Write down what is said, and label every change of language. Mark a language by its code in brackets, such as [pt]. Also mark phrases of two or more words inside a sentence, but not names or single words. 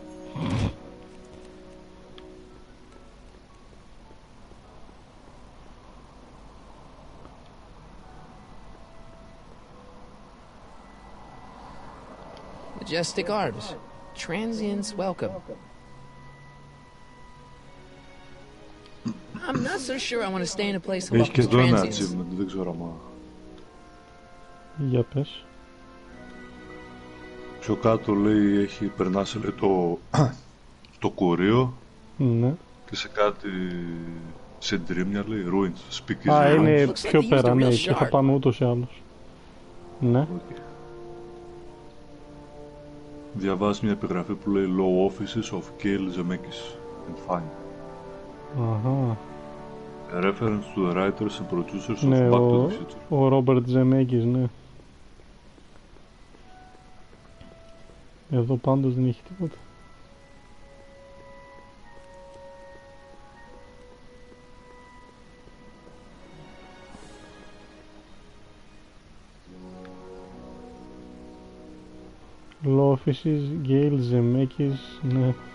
[en] Majestic Arbs. Transients welcome. I'm not so sure I want to stay in a place full of transients. [el] Δεν ξέρω άμα. Για πες. Πιο κάτω λέει περνάς λέει, το κουρίο. Ναι. Και σε κάτι συντρίμμια λέει [en] ruins, speakers. [el] Α, είναι πιο πέρα, ναι, και θα πάμε ούτως ή άλλως. Ναι. [en] Okay. [el] Διαβάζει μια επιγραφή που λέει [en] Law Offices of Kale Zemeckis and Fine. [el] Αχα. [en] A reference to the writers and producers of [el] ναι, [en] Back to the Future. [el] Ο Ρόμπερτ Ζεμέκης, ναι. Εδώ πάντως δεν έχει τίποτα. [en] Law offices, Gale, Zemeckis, ναι.